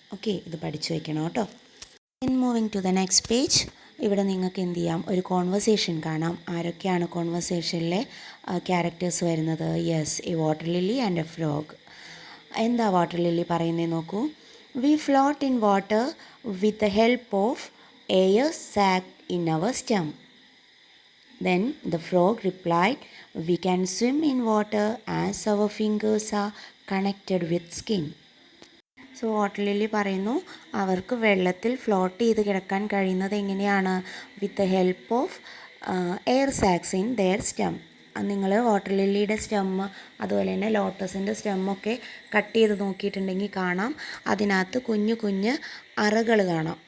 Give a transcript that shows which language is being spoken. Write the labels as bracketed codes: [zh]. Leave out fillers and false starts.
[ml] Okay, ഇത് പഠിച്ചു വയ്ക്കണം കേട്ടോ. [en] in moving to the next page, [ml] ഇവിടെ നിങ്ങൾക്ക് എന്ത് ചെയ്യാം, ഒരു കോൺവെർസേഷൻ കാണാം. ആരൊക്കെയാണ് കോൺവെർസേഷനിലെ ക്യാരക്ടേഴ്സ് വരുന്നത്? [en] Yes, a water lily and a frog. [ml] എന്താ വാട്ടർ ലില്ലി പറയുന്നത് നോക്കൂ. [en] We float in water with the help of air sac in our stem. Then the frog replied, we can swim in water as our fingers are connected with skin. [ml] So water lily പറയുന്നു അവർക്ക് വെള്ളത്തിൽ float ചെയ്ത് കിടക്കാൻ കഴിയുന്നത് എങ്ങനെയാണ്, [en] With the help of air sacs in their stem. [ml] നിങ്ങൾ water ലില്ലിയുടെ stem അതുപോലെ തന്നെ ലോട്ടസിൻ്റെ സ്റ്റെമ്മൊക്കെ കട്ട് ചെയ്ത് നോക്കിയിട്ടുണ്ടെങ്കിൽ കാണാം, അതിനകത്ത് കുഞ്ഞു കുഞ്ഞ് അറകൾ കാണാം.